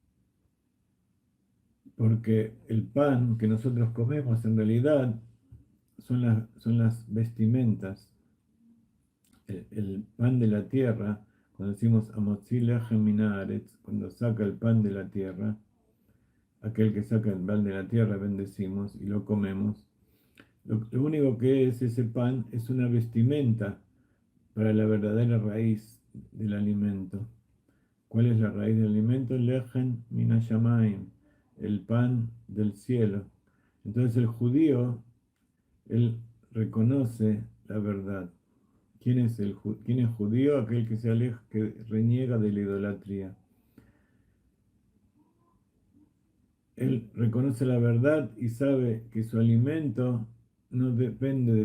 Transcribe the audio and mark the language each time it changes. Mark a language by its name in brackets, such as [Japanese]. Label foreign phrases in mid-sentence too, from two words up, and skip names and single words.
[Spanish] Porque el pan que nosotros comemos en realidad son las vestimentas, el pan de la tierra. [Hebrew] Cuando decimos המוציא לחם מן הארץ, [Spanish] cuando saca el pan de la tierra, aquel que saca el pan de la tierra, bendecimos y lo comemos. Lo único que es ese pan es una vestimenta para la verdadera raíz del alimento. ¿Cuál es la raíz del alimento? [Hebrew] לחם מן השמים, [Spanish] el pan del cielo. Entonces el judío, él reconoce la verdad. ¿Quién es judío? Aquel que se aleja, que reniega de la idolatría. Él reconoce la verdad y sabe que su alimento no depende